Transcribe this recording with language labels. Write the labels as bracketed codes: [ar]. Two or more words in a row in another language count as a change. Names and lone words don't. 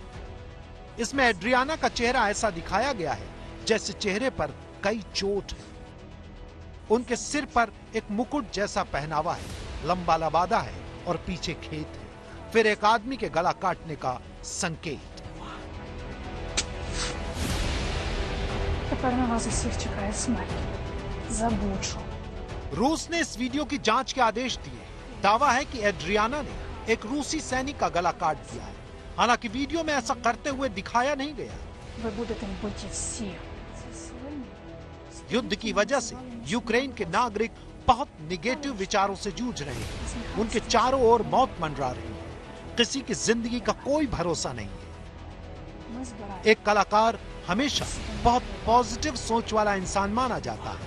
[hi] इसमें एड्रियाना का चेहरा ऐसा दिखाया गया है जैसे चेहरे पर कई चोट है। उनके सिर पर एक मुकुट जैसा पहनावा है, लंबा लबादा है और पीछे खेत है, फिर एक आदमी के गला काटने का संकेत। [uk] Тепер на вас усіх чекає смерть. За Бучу. [hi] रूस ने इस वीडियो की जांच के आदेश दिए। दावा है कि एड्रियाना ने एक रूसी सैनिक का गला काट दिया है। हालांकि वीडियो में ऐसा करते हुए दिखाया नहीं गया। [uk] Ви будете вбиті всі. Ці свині. [hi] युद्ध की वजह से यूक्रेन के नागरिक बहुत निगेटिव विचारों से जूझ रहे हैं। उनके चारों ओर मौत मंडरा रही है। किसी की जिंदगी का कोई भरोसा नहीं है। [uk] Ми збираємо. [hi] एक कलाकार हमेशा बहुत पॉजिटिव सोच वाला इंसान माना जाता है।